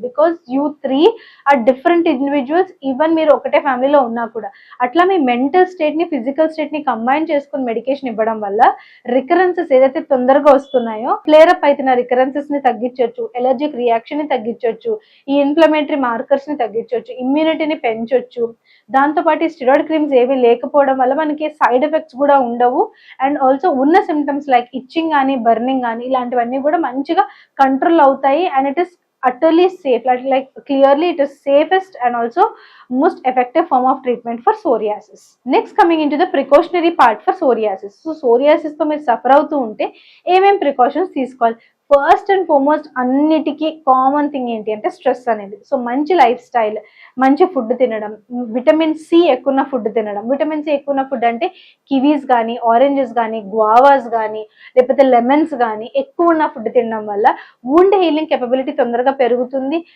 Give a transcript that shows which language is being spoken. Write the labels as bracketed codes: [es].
[en] Because you 3 are different individuals. [te] Even మీరు ఒకటే ఫ్యామిలీలో ఉన్నా కూడా అట్లా మీ మెంటల్ స్టేట్ ని, ఫిజికల్ స్టేట్ ని కంబైన్ చేసుకుని మెడికేషన్ ఇవ్వడం వల్ల రికరెన్సెస్ ఏదైతే తొందరగా వస్తున్నాయో, ఫ్లేరప్ అయిన రికరెన్సెస్ ని తగ్గించవచ్చు, ఎలర్జిక్ రియాక్షన్ ని తగ్గించవచ్చు, ఈ ఇన్ఫ్లమేటరీ మార్కర్స్ ని తగ్గించవచ్చు, ఇమ్యూనిటీని పెంచవచ్చు. దాంతోపాటు స్టిరాయిడ్ క్రీమ్స్ ఏవి లేకపోవడం వల్ల మనకి సైడ్ ఎఫెక్ట్స్ కూడా ఉండవు. అండ్ ఆల్సో ఉన్న సిమ్టమ్స్ లైక్ ఇచ్చింగ్ కానీ, బర్నింగ్ కానీ ఇలాంటివన్నీ కూడా మంచిగా కంట్రోల్ అవుతాయి. [en] And it is utterly safe, like clearly it is safest and also most effective form of treatment for psoriasis. Next, coming into the precautionary part for psoriasis. [te] So psoriasis తో మీరు suffer అవుతూ ఉంటే ఏమేం precautions తీసుకోవాలి? [en] first and foremost [te] అన్నిటికీ common thing ఏంటి అంటే stress అనేది. సో మంచి లైఫ్ స్టైల్, మంచి ఫుడ్ తినడం, విటమిన్ సి ఎక్కువ ఉన్న ఫుడ్ తినడం. విటమిన్ సి ఎక్కువ ఉన్న ఫుడ్ అంటే కివీస్ కానీ, ఆరెంజెస్ కానీ, గువావాస్ కానీ, లేకపోతే లెమన్స్ కానీ ఎక్కువ ఉన్న ఫుడ్ తినడం వల్ల వూండ్ హీలింగ్ కెపబిలిటీ తొందరగా పెరుగుతుంది.